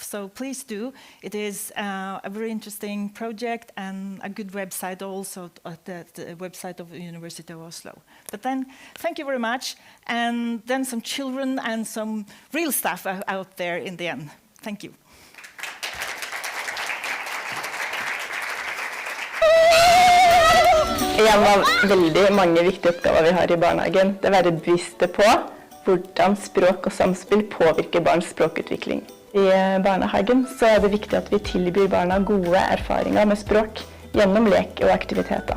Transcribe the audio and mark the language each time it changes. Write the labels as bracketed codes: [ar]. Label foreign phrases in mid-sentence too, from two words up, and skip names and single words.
[en] So please do. It is a very interesting project and a good website also, the website of the University of Oslo. But then, thank you very much. And then some children and some real stuff out there in the end. Thank you. [no] En av veldig mange viktige oppgaver vi har i barnehagen, det er å være bevisste på hvordan språk og samspill påvirker barns språkutvikling. I barnehagen så er det viktig at vi tilbyr barna gode erfaringer med språk gjennom lek og aktiviteter.